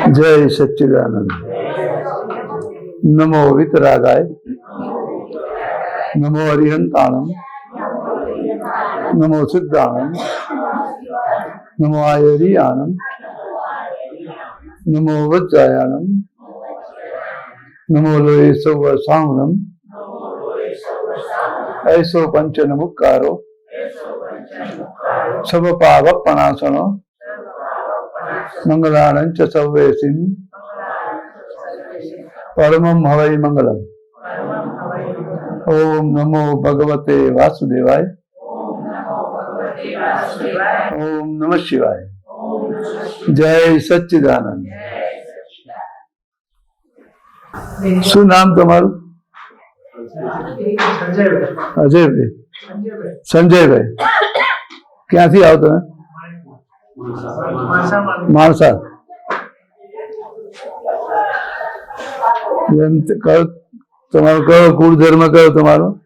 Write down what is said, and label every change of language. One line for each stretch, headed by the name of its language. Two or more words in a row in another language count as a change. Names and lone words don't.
Gujarati: જય સચ્ચિદાનંદ.
Prakrit languages: નમો વિતરાગાય, નમો હરિહંતાણમ, નમો સિદ્ધાણમ, નમો આયરિયાણમ, નમો વજ્જાયાણમ, નમો લોહે સૌ સાવણમ, ऐसो पंचन मुक्कारो सब पावपणासनो मंगलानंच सव्वेसिं परमं हवै मंगलम.
Sanskrit: ओम नमो भगवते वासुदेवाय. ओम नमः शिवाय.
Hindi: जय सच्चिदानंद.
Gujarati: શું નામ તમારું? અજયભાઈ. સંજયભાઈ. ક્યાંથી આવો તમે? માણસા. એમ તમારો કયો કુળ ધર્મ કયો તમારો?